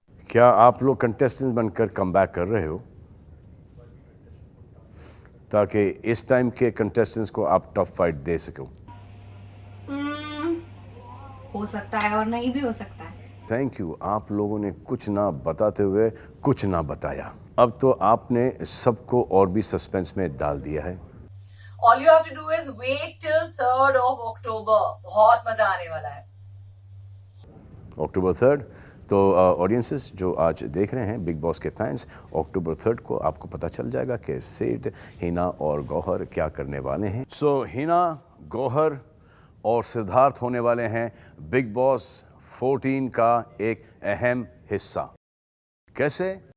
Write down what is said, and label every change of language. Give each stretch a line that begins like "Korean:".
Hindi: क्या आप लोग कंटेस्टेंट बनकर कम बैक कर रहे हो ताकि इस टाइम के कंटेस्टेंट्स को आप टफ फाइट दे सको? हो सकता है और नहीं भी हो सकता है.
English: Thank you.
Hindi: आप लोगों ने कुछ ना बताते हुए कुछ ना बताया. अब तो आपने सबको और भी सस्पेंस में डाल दिया है.
English: All you have to do is wait till 3rd of October.
Hindi: बहुत मजा आने वाला है. अक्टूबर 3 तो ऑडियंसेस जो आज देख रहे हैं, बिग बॉस के फैंस, अक्टूबर 3 को आपको पता चल जाएगा कि सेठ, हिना और गौहर क्या करने वाले हैं. सो हिना, गौहर और सिद्धार्थ होने वाले हैं बिग बॉस 14 का एक अहम हिस्सा. कैसे?